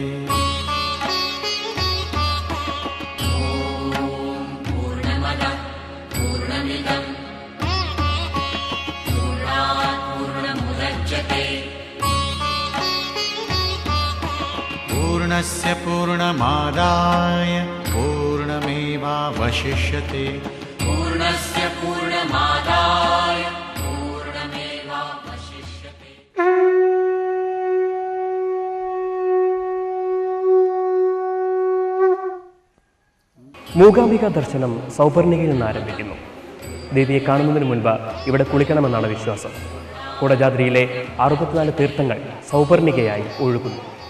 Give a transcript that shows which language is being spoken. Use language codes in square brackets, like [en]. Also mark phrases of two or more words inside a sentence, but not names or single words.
[sa] पूर्णमदः पूर्णमिदं पूर्णात् पूर्णमुदच्यते पूर्णस्य पूर्णमादाय पूर्णमेवावशिष्यते पूर्णस्य पूर्णमादाय पूर्णमेवावशिष्यते. [ml] മൂകാംബിക ദർശനം സൗപർണികയിൽ നിന്ന് ആരംഭിക്കുന്നു. ദേവിയെ കാണുന്നതിന് മുൻപ് ഇവിടെ കുളിക്കണമെന്നാണ് വിശ്വാസം. കുടജാദ്രിയിലെ 64 തീർത്ഥങ്ങൾ സൗപർണികയായി ഒഴുകുന്നു.